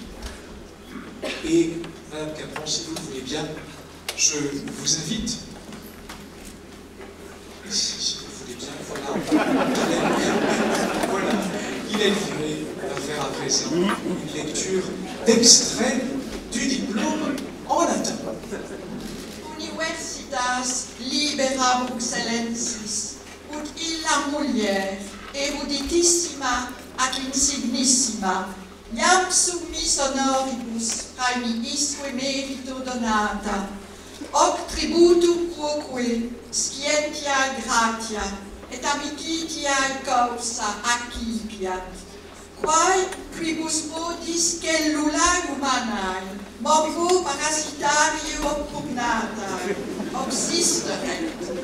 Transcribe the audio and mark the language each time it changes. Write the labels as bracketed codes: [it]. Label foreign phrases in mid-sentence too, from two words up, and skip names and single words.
[fr] Et Madame Capron, si vous le voulez bien, je vous invite, si vous voulez bien, voilà, Guylaine Viré va faire à présent une lecture d'extrait du diplôme en latin. [la] Universitas libera excellensis, ut illa mulier, eruditissima ac insignissima, iam summis honoribus praemiisque merito donata, hoc tributum quoque scientia gratia, et amicitia causa accipiat, quae quibus modis cellulae humanae, morbo parasitario oppugnata, obsisteret,